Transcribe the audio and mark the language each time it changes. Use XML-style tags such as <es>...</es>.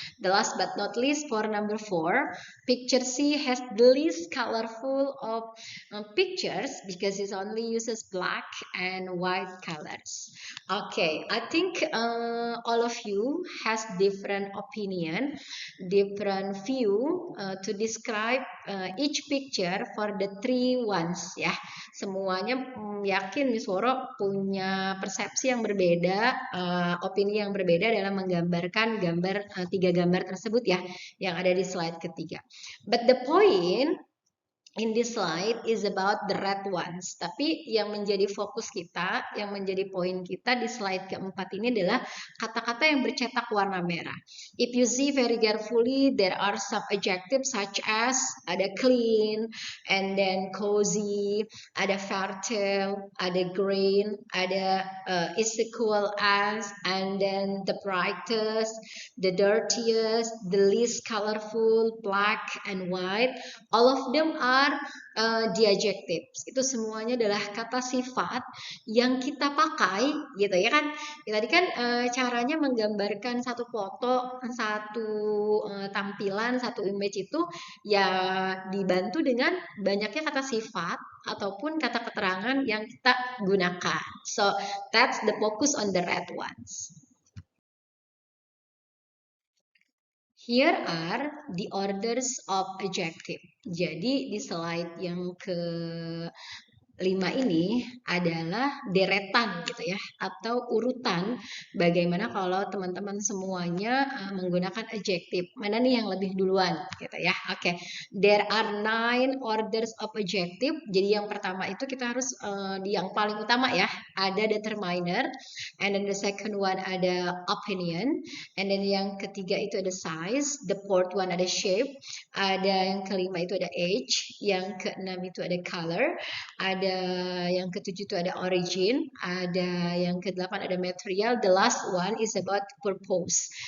<en>The last but not least, for number 4, picture C has the least colorful of pictures because it only uses black and white colors. Okay, I think all of you has different opinion, different view to describe each picture for the 3 ones ya.</en> <id>Semuanya yakin Miss Woro punya persepsi yang berbeda, opini yang berbeda dalam menggambarkan 3 gambar tersebut ya, yang ada di slide ketiga.</id> <en>But the point in this slide is about the red ones.</en> <id>Tapi yang menjadi fokus kita, yang menjadi poin kita di slide keempat ini adalah kata-kata yang bercetak warna merah.</id> <en>If you see very carefully, there are some adjectives such as ada clean, and then cozy, ada fertile, ada green, ada is equal as, and then the brightest, the dirtiest, the least colorful, black and white. All of them are the adjectives.</en> <id>Itu semuanya adalah kata sifat yang kita pakai gitu ya kan. Ya, tadi kan caranya menggambarkan satu foto, satu tampilan, satu image itu ya dibantu dengan banyaknya kata sifat ataupun kata keterangan yang kita gunakan.</id> <en>So that's the focus on the red ones. Here are the orders of adjective.</en> <id>Jadi di slide yang ke 5 ini adalah deretan gitu ya, atau urutan bagaimana kalau teman-teman semuanya menggunakan adjective. Mana nih yang lebih duluan gitu ya. Oke.</id> <en>There are 9 orders of adjective.</en> <id>Jadi yang pertama itu kita harus di yang paling utama ya, ada determiner,</id> <en>and then the second one</en> <id>ada opinion, and then yang ketiga itu ada size,</id> <en>the fourth one</en> <id>ada shape, ada yang kelima itu ada age, yang keenam itu ada color, ada yang ketujuh itu ada origin, ada yang kedelapan ada material,</id> <en>the last one is about purpose.</en>